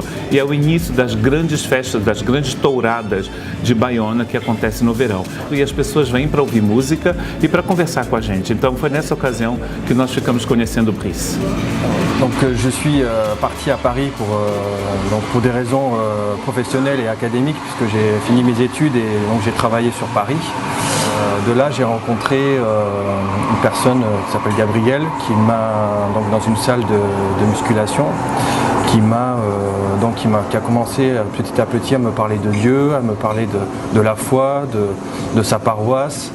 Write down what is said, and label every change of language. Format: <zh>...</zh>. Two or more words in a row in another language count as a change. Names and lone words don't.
<pt>E é o início das grandes festas, das grandes touradas de Baiona que acontece no verão. E as pessoas vêm para ouvir música e para conversar com a gente. Então foi nessa ocasião que nós ficamos conhecendo o Brice.</pt> <fr>Donc je suis parti à Paris pour des raisons professionnelles et académiques puisque j'ai fini mes études et donc j'ai travaillé sur Paris. De là j'ai rencontré une personne qui s'appelle Gabriel qui m'a donc dans une salle de musculation qui a commencé petit à petit à me parler de Dieu, à me parler de la foi, de sa paroisse.</fr>